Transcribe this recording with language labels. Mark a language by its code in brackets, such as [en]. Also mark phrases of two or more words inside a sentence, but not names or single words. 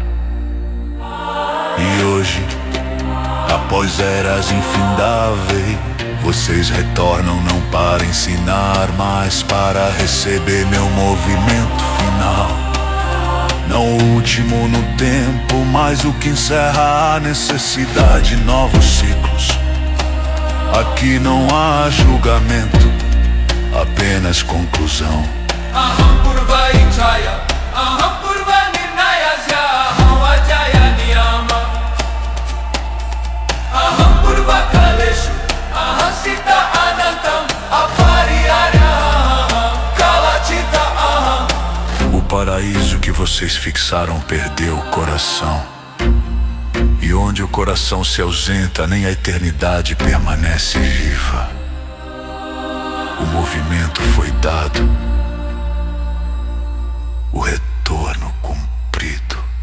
[pt] E hoje, após eras infindáveis, vocês retornam não para ensinar, mas para receber meu movimento final. Não o último no tempo, mas o que encerra a necessidade, novos ciclos. Aqui não há julgamento, apenas conclusão. [sa] Aham purva ichaya, aham purva nirnayasya, aham vajaya niyama. Aham purva kaleshu, aham sita anantam, apariyarya, aham kalatita, aham. [pt] O paraíso que vocês fixaram perdeu o coração. E onde o coração se ausenta, nem a eternidade permanece viva. O movimento foi dado, o retorno cumprido.